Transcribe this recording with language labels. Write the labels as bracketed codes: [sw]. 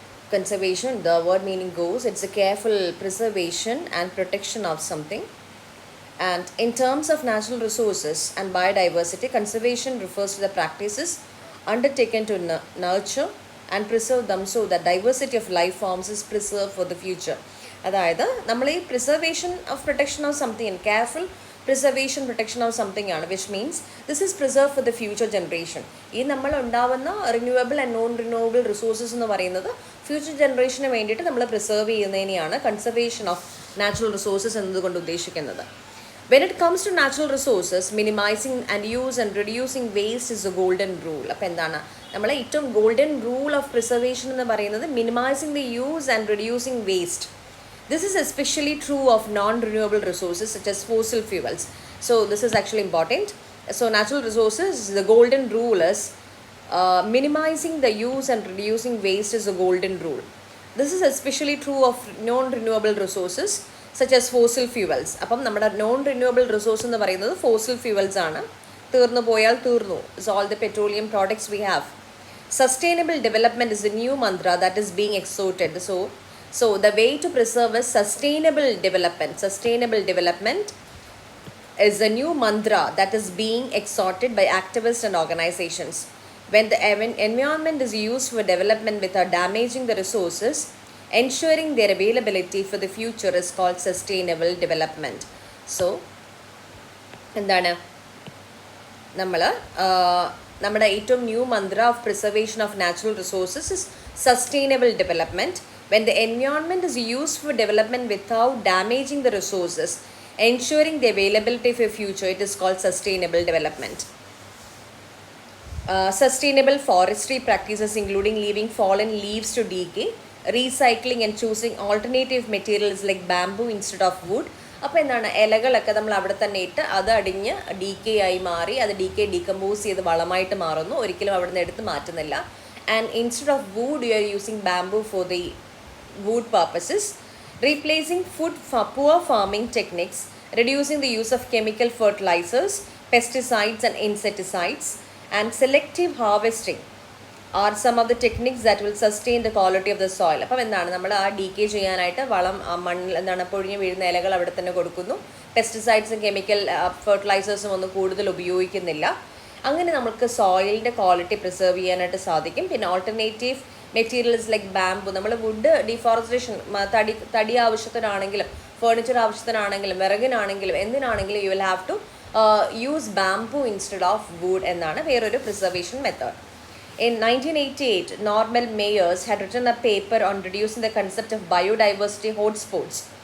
[en] Conservation, the word meaning goes, it's a careful preservation and protection of something. And in terms of natural resources and biodiversity, conservation refers to the practices undertaken to nurture and preserve them so that diversity of life forms is preserved for the future. [ml] അതായത് നമ്മൾ ഈ [en] Preservation of protection of something careful preservation protection of something ആണ്, which means this is preserve for the future generation. [ml] ഈ നമ്മൾ ഉണ്ടാവുന്ന renewable and non renewable resources എന്ന് പറയുന്നത് future ജനറേഷന് വേണ്ടിയിട്ട് നമ്മൾ preserve ചെയ്യുന്നതിനെയാണ് conservation of natural resources എന്നതുകൊണ്ട് ഉദ്ദേശിക്കുന്നത്. [en] When it comes to natural resources, minimizing and use and reducing waste is a golden rule. [ml] അപ്പോൾ എന്താണ് നമ്മളെ ഏറ്റവും ഗോൾഡൻ റൂൾ ഓഫ് പ്രിസർവേഷൻ എന്ന് പറയുന്നത് [en] Minimizing the use and reducing waste. This is especially true of non-renewable resources such as fossil fuels. So this is actually important. So natural resources, the golden rule is minimizing the use and reducing waste is a golden rule. This is especially true of non-renewable resources such as fossil fuels. [ml] അപ്പം നമ്മുടെ non renewable resource എന്ന് പറയുന്നത് fossil fuels ആണ്. തീർന്നു പോയാൽ തീർന്നു. [en] It's all the petroleum products we have. Sustainable development is a new mantra that is being exhorted. So the way to preserve is sustainable development. Sustainable development is a new mantra that is being exhorted by activists and organizations. When the environment is used for development without damaging the resources, ensuring their availability for the future is called sustainable development. So [ml] എന്താണ് നമ്മൾ നമ്മുടെ ഏറ്റവും [en] New mantra of preservation of natural resources is sustainable development. When the environment is used for development without damaging the resources, ensuring the availability for future, it is called sustainable development. Sustainable forestry practices including leaving fallen leaves to decay, recycling and choosing alternative materials like bamboo instead of wood. [ml] അപ്പോൾ എന്താണ് ഇലകളൊക്കെ നമ്മൾ അവിടെ തന്നെ ഇട്ട് അത് അടിഞ്ഞ് decay ആയി മാറി അത് ഡീകമ്പോസ് ചെയ്ത് വളമായിട്ട് മാറുന്നു, ഒരിക്കലും അവിടെ നിന്ന് എടുത്ത് മാറ്റുന്നില്ല. [en] And instead of wood you are using bamboo for the wood purposes. Replacing food for poor farming techniques, reducing the use of chemical fertilizers, pesticides and insecticides, and selective harvesting are some of the techniques that will sustain the quality of the soil. [ml] അപ്പം എന്താണ് നമ്മൾ ആ decay ചെയ്യാനായിട്ട് വളം മണ്ണിൽ എന്താണ് പൊഴിഞ്ഞ് വീഴുന്ന ഇലകൾ അവിടെ തന്നെ കൊടുക്കുന്നു, പെസ്റ്റിസൈഡ്സും കെമിക്കൽ ഫെർട്ടിലൈസേഴ്സും ഒന്നും കൂടുതൽ ഉപയോഗിക്കുന്നില്ല. അങ്ങനെ നമുക്ക് സോയിലിൻ്റെ ക്വാളിറ്റി പ്രിസർവ് ചെയ്യാനായിട്ട് സാധിക്കും. പിന്നെ ഓൾട്ടർനേറ്റീവ് മെറ്റീരിയൽസ് ലൈക്ക് ബാംബു, നമ്മൾ വുഡ് ഡിഫോറസ്റ്റേഷൻ തടി ആവശ്യത്തിനാണെങ്കിലും furniture ആവശ്യത്തിനാണെങ്കിലും വിറകിനാണെങ്കിലും എന്തിനാണെങ്കിലും [en] you will have to use bamboo instead of wood [ml] എന്നാണ് വേറൊരു preservation method. [en] In 1988, Norman Mayers had written a paper on reducing the concept of biodiversity hotspots.